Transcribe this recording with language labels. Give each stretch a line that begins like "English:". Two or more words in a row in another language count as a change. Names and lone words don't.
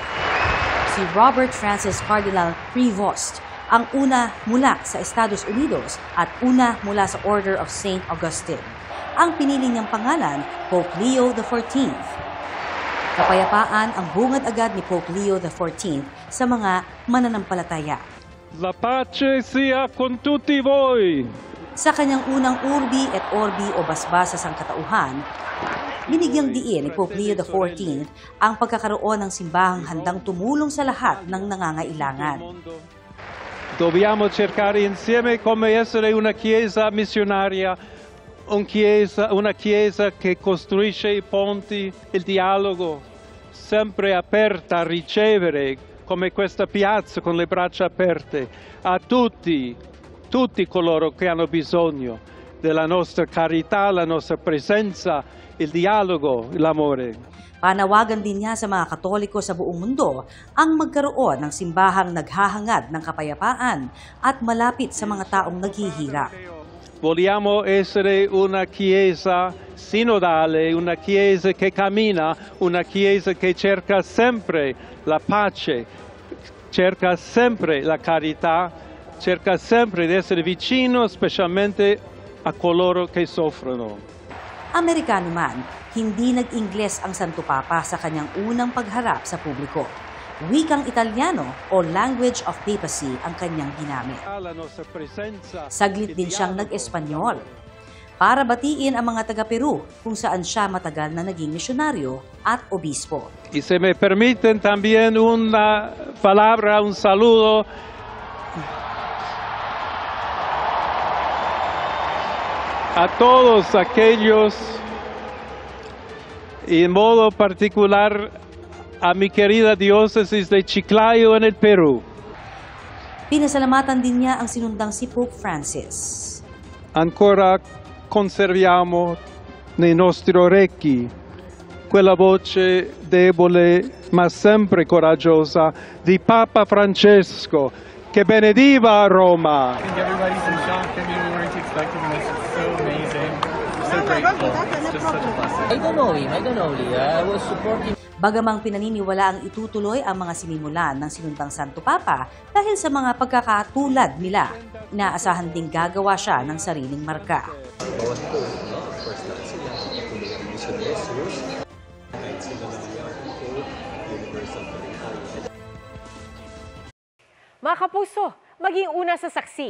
Filipino: Si Robert Francis Cardinal Prevost, ang una mula sa Estados Unidos at una mula sa Order of St. Augustine. Ang pinili niyang pangalan, Pope Leo XIV. Kapayapaan ang bungad agad ni Pope Leo XIV sa mga mananampalataya.
Italian: La pace sia con tutti voi.
Filipino: Sa kanyang unang
Latin: Urbi et Orbi
Filipino: o basbas sa sangkatauhan, binigyang diin ni Pope Leo XIV ang pagkakaroon ng simbahang handang tumulong sa lahat ng nangangailangan.
Italian: Dobbiamo cercare insieme come essere una chiesa missionaria, una chiesa che costruisce i ponti, il dialogo, sempre aperta a ricevere, come questa piazza con le braccia aperte, a tutti coloro che hanno bisogno della nostra carità, la nostra presenza, il dialogo, l'amore.
Filipino: Panawagan din niya sa mga Katoliko sa buong mundo ang magkaroon ng simbahang naghahangad ng kapayapaan at malapit sa mga taong naghihirap.
Italian: Vogliamo essere una chiesa sinodale, una chiesa che cammina, una chiesa che cerca sempre la pace, cerca sempre la carità, cerca sempre di essere vicino specialmente a coloro che soffrono.
Filipino: Amerikano man, hindi nag-Ingles ang Santo Papa sa kanyang unang pagharap sa publiko. Wikang Italyano o
English: language of papacy
Filipino: ang kanyang ginamit. Saglit din siyang nag-Espanyol para batiin ang mga taga-Peru kung saan siya matagal na naging misyonaryo at obispo.
Spanish: Y se me permiten también una palabra, un saludo a todos aquellos, y en modo particular a mi querida diócesis de Chiclayo en el Perú.
Filipino: Pinasalamatan din niya ang sinundang si Pope Francis.
Italian: Ancora conserviamo nei nostri orecchi quella voce debole ma sempre coraggiosa di Papa Francesco che benediva a Roma.
English: I think everybody's in shock. I mean, we weren't expecting this. It's so amazing. I'm so grateful. It's just such a blessing. I don't know him. I was supporting.
Filipino: Bagamang pinaniniwala ang itutuloy ang mga sinimulan ng sinundang Santo Papa dahil sa mga pagkakatulad nila. Inaasahan ding gagawa siya ng sariling marka. Mga kapuso, maging una sa saksi.